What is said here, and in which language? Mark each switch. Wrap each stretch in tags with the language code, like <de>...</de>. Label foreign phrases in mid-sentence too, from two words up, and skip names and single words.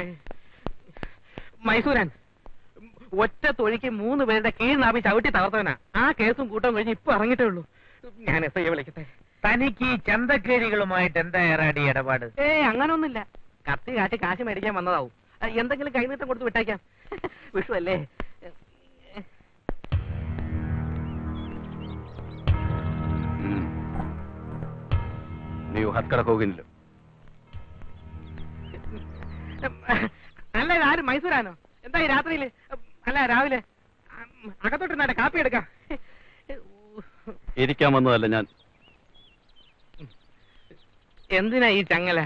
<ml>മൈസൂരാൻ ഒറ്റ തൊഴിക്ക് 3 പേരുടെ കീഴ്നാഭി ചവിട്ടി തകർത്തവനാ. ആ കേസും കൂട്ടം കഴിഞ്ഞ് ഇപ്പൊ ഇറങ്ങിട്ടേ ഉള്ളൂ. ഞാൻ എസ് ഐയെ വിളിക്കട്ടെ. തനിക്ക് ഈ ചന്തക്കേരികളുമായിട്ട് എന്താ ഏറാടി ഇടപാട്? അങ്ങനൊന്നുമില്ല. കത്തി കാട്ടി കാശ് മേടിക്കാൻ വന്നതാവും. എന്തെങ്കിലും കൈനീട്ടം കൊടുത്ത് വിട്ടേക്കാം. വിഷു അല്ലേ?</ml> <kn>ನೀವು ಹತ್ಕಡಕ್ ಹೋಗಿಲ್ಲ?</kn> <ml>അല്ല, ഇതാരും മൈസൂരാനോ? എന്താ ഈ രാത്രിയില്? അല്ല, രാവിലെ അകത്തോട്ട് കാപ്പി എടുക്കാം. ഇരിക്കാൻ വന്നതല്ല ഞാൻ. എന്തിനാ ഈ ചങ്ങല?</ml>